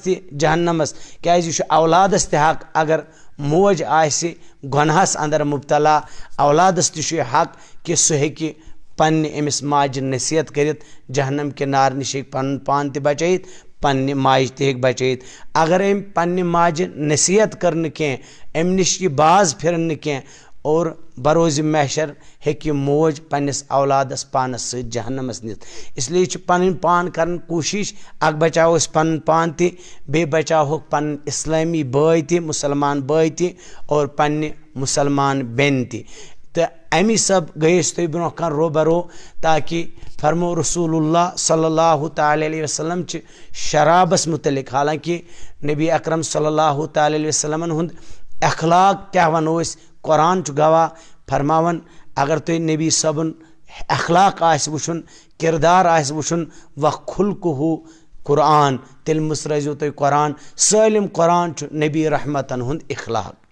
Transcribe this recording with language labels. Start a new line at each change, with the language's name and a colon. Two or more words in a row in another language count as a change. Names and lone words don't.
Kashmiri: ते जहन्नमस क्या औलादस ते हक अगर मोज आसि गुनाहस अंदर मुब्तला औलादस ते हक कि सह हेकि पन्ने अमिस माज नसीहत करित जहन्नम के नार निश पन पान ते बचत पन्ने माज ते बचत अगर अम पन्ने माज नसीहत कर कह अम निश यह बाज फिरन कह और बरोज महशर हेकि मोज पन्निस औलादस पानस सत जहन्नमस नित इसलिए पन पान कर कोशिश अग बचाओ पन पान ते बे बचाओ पन इस्लामी बय ते मुसलमान बय ते और पन्ने मुसलमान बेन ते तो अमी सब गयस तुम ब्रो कन रो बरो ताकि फरमो रसूलुल्लाह
Arabic: صلى الله تعالى عليه وسلم
Kashmiri: च शराबस मुतलिक हालांकि नबी अकरम
Arabic: صلى الله تعالى عليه وسلم
Kashmiri: हुंद अखलाक क्या वनो कुरान गवाह फरमावन अगर तुम नबी सबन अखलाक वुन किरदार वुन
Arabic: و خلقه القرآن
Kashmiri: तिल मुसरजो तुम कुरान सालिम कुरान नबी रहमतन हुंद अखलाक